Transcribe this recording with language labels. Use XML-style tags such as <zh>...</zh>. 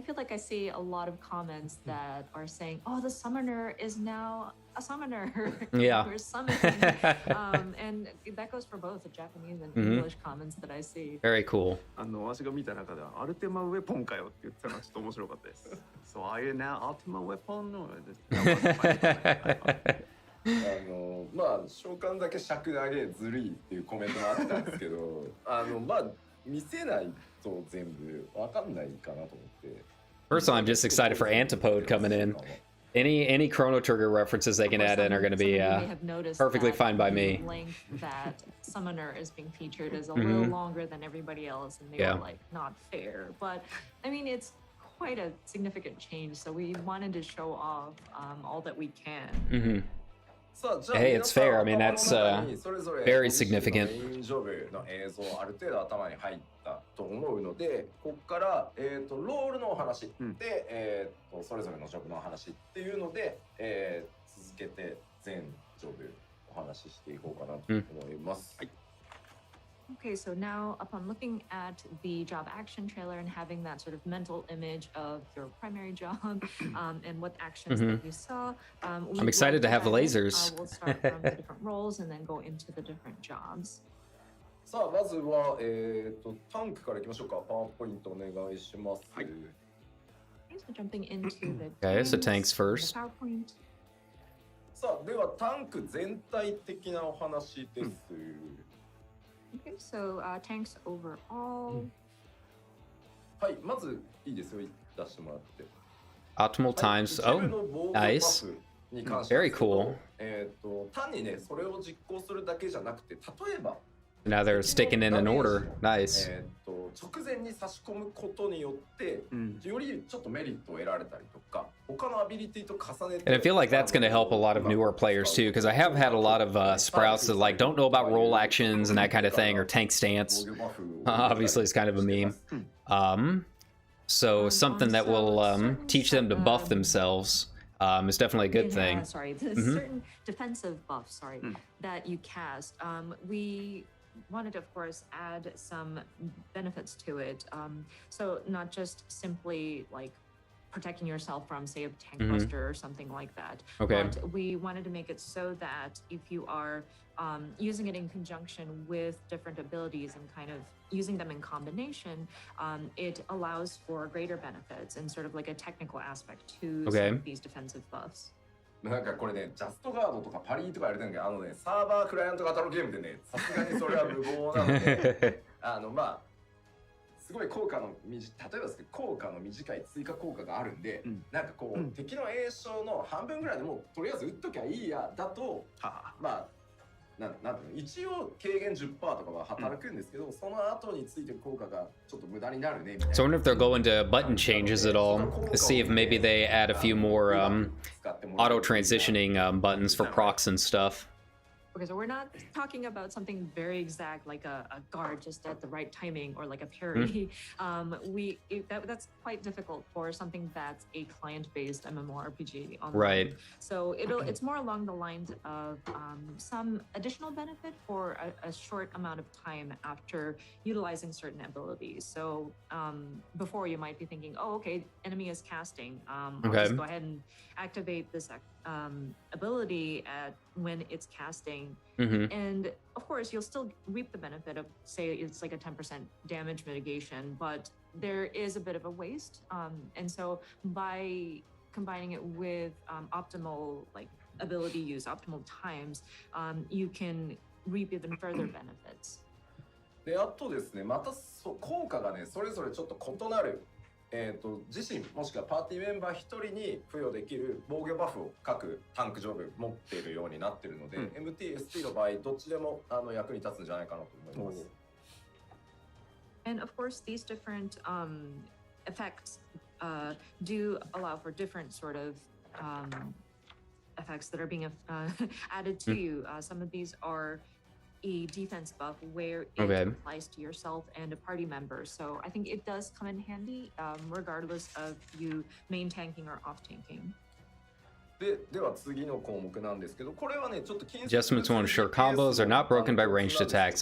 <en>I feel like I see a lot of comments that are saying, "Oh, the summoner is now a summoner." Yeah. We're summoning. And that goes for both the Japanese and English comments that I see. Very cool.</en> <ja>私が見た中ではアルテマウェポンかよって言ってたのがちょっと面白かったです。</ja> <en>So are you now Ultima Weapon? Or just...</en> <ja>まあ召喚だけ尺投げずるいっていうコメントもあったんですけどまあ見せないと全部わかんないかなと思って。</ja> <en>First of all, I'm just excited for Antipode coming in. Any Chrono Trigger references they can add in are going to be perfectly fine by me. The length that Summoner is being featured is a little longer than everybody else, and they were like not fair. But I mean, it's quite a significant change, so we wanted to show off all that we can. Hey, it's fair. I mean, that's very significant.</en> <ja>の映像ある程度頭に入ったと思うので、ここからロールのお話でそれぞれのジョブの話っていうので続けて全ジョブお話ししていこうかなと思います。</ja> <en>Okay, so now upon looking at the job action trailer and having that sort of mental image of your primary job and what actions that you saw, I'm excited to have the lasers. We'll start from the different roles and then go into the different jobs.</en> <ja>さあまずはタンクからいきましょうか。パワーポイントお願いします。はい。</ja> <en>Okay, so jumping into the Okay, so tanks first. PowerPoint.</en> <ja>さあではタンク全体的なお話です。</ja> <en>Okay, so tanks overall.</en> <ja>はい、まずいいですよ、出してもらって。</ja> <en>Optimal times. Oh, nice. Very cool.</en> <ja>単にね、それを実行するだけじゃなくて、例えば</ja> <en>Now they're sticking in an order. Nice.</en> <ja>直前に差し込むことによって、よりちょっとメリットを得られたりとか、他のアビリティと重ねて。</ja> <en>And I feel like that's going to help a lot of newer players too, because I have had a lot of sprouts that like don't know about roll actions and that kind of thing, or tank stance. Obviously, it's kind of a meme. So something that will teach them to buff themselves is definitely a good thing. Sorry, the certain defensive buff, that you cast. We wanted to, of course, add some benefits to it. So not just simply like protecting yourself from, say, a tank buster or something like that. Okay. But we wanted to make it so that if you are using it in conjunction with different abilities and kind of using them in combination, it allows for greater benefits and sort of like a technical aspect to some of these defensive buffs.</en> <ja>なんかこれね、ジャストガードとかパリーとかやれてるんだけど、ね、サーバークライアント型のゲームでね、さすがにそれは無謀なので、まあ、すごい効果の例えばですけど、効果の短い追加効果があるんで、なんかこう、敵の栄翔の半分ぐらいでもうとりあえず撃っときゃいいやだと、まあ、なんていうの、一応軽減 10% とかは働くんですけど、その後についてる効果がちょっと無駄になるねみたいな。</ja> <en>So I wonder if they're going to button changes at all. To see if maybe they add a few more auto transitioning buttons for procs and stuff. Okay, so we're not talking about something very exact like a guard just at the right timing or like a parry. That's quite difficult for something that's a client-based MMORPG online. Right. So it's more along the lines of some additional benefit for a short amount of time after utilizing certain abilities. So before you might be thinking, oh, okay, enemy is casting. I'll just go ahead and activate this ability when it's casting. And of course, you'll still reap the benefit of, say, it's like a 10% damage mitigation, but there is a bit of a waste. And so by combining it with optimal like ability use, optimal times, you can reap even further benefits.</en> <ja>で、あとですね、また効果がね、それぞれちょっと異なる。自身もしくはパーティーメンバー一人に付与できる防御バフを各タンク上部持っているようになっているので、MT、ST の場合どっちでも役に立つんじゃないかなと思います。</ja> <en>And of course, these different effects do allow for different sort of effects that are being added to you. Some of these are a defense buff where it applies to yourself and a party member. So I think it does come in handy regardless of you main tanking or off tanking.</en> <ja>では次の項目なんですけど、これはねちょっと近接</ja> <en>Adjustments to ensure combos are not broken by ranged attacks.</en>